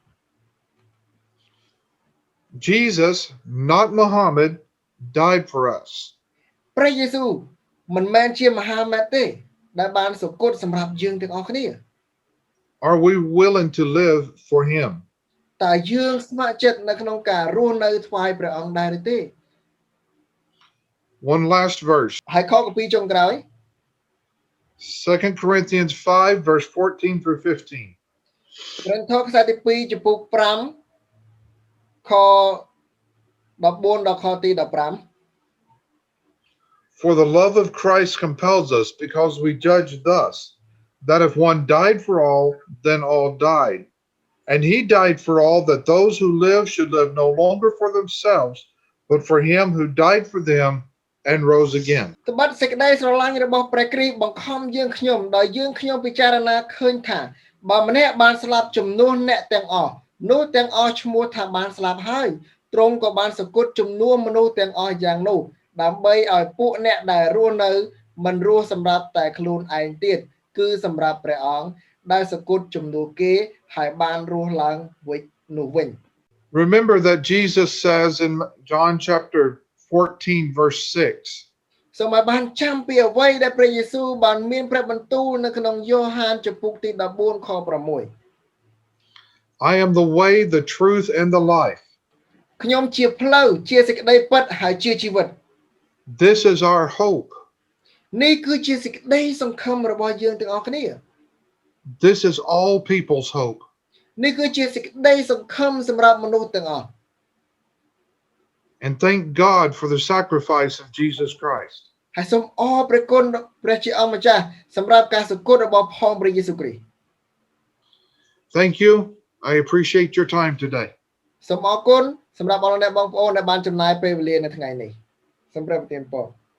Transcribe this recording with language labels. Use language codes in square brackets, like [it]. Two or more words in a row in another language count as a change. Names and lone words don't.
[en] Jesus, not Muhammad, died for us. [km] ព្រះយេស៊ូវមិនមែនជាមហាម៉ាត់ទេដែលបានសុគតសម្រាប់យើងទាំងអស់គ្នា [en] Are we willing to live for him? [km] តើយើងស្ម័គ្រចិត្តនៅក្នុងការរស់នៅថ្វាយព្រះអង្គដែរឬទេ [en] One last verse. [km] ហើយខកពីចុងក្រោយ [en] 2 Corinthians 5, verse 14 through 15. [km] ព្រះធម៌ខ្សែទី2ចំពុក5ខ14ដល់ខទី15 [en] For the love of Christ compels us, because we judge thus, that if one died for all, then all died. And he died for all, that those who live should live no longer for themselves, but for him who died for them and rose again. [km] ត្បិតសេចក្តីស្រឡាញ់របស់ព្រះគ្រីស្ទបង្ខំយើងខ្ញុំដោយយើងខ្ញុំពិចារណាឃើញថាបើម្នាក់បានស្លាប់ជំនួសអ្នកទាំងអស់នោះទាំងអស់ឈ្មោះថាបានស្លាប់ហើយទ្រង់ក៏បានសគត់ជំនួសមនុស្សទាំងអស់យ៉ាងនោះដើម្បីឲ្យពួកអ្នកដែលរស់នៅមិនរស់សម្រាប់តែខ្លួនឯងទៀតគឺសម្រាប់ព្រះអង្គដែលសគត់ជំនួសគេហើយបានរស់ឡើងនោះវិញ [en] Remember that Jesus says in John chapter 14, verse 6, [km] សូមឲ្យបានចាំពីអ្វីដែលព្រះយេស៊ូវបានមានព្រះបន្ទូលនៅក្នុងយ៉ូហានចំពុកទី14ខ6 [en] I am the way, the truth, and the life. [km] ខ្ញុំជាផ្លូវជាសេចក្តីពិតហើយជាជីវិត [en] This is our hope. [km] នេះគឺជាសេចក្តីសង្ឃឹមរបស់យើងទាំងអស់គ្នា [en] This is all people's hope. [km] នេះគឺជាសេចក្តីសង្ឃឹមសម្រាប់មនុស្សទាំងអស់ [en] and thank God for the sacrifice of Jesus Christ. [km] ហើយសូមអរព្រះគុណព្រះជាអង្គម្ចាស់សម្រាប់ការសគត់របស់ផងព្រះយេស៊ូវគ្រីស្ទ [en] Thank you. I appreciate your time today. [km] សូមអរគុណសម្រាប់បងប្អូនដែលបានចំណាយពេលវេលានៅថ្ងៃនេះសូមព្រះប្រទានពរ